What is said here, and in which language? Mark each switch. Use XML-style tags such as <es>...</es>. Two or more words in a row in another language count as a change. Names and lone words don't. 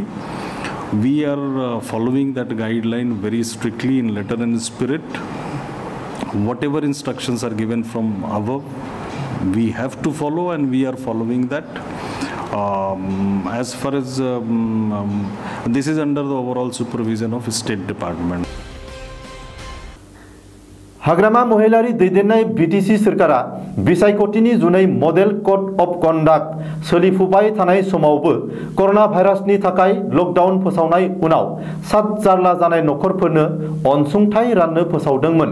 <en>We are following that guideline very strictly in letter and spirit. Whatever instructions are given from above, we have to follow, and we are following that. As far as this is under the overall supervision of State Department.</en> <brx>हाग्रामा महिलारी दैदेननाय बीटीसी सरकारा बिसायख'थिनि जुनै</brx> <en>model code of conduct</en> <brx>सोलिफुबाय थानाय समावबो कोरोना भाइरासनि थाखाय लकडाउन फोसावनाय उनाव सात जारला जानाय नखरफोरनो अनसुंथाइ राननो फोसावदोंमोन।</brx>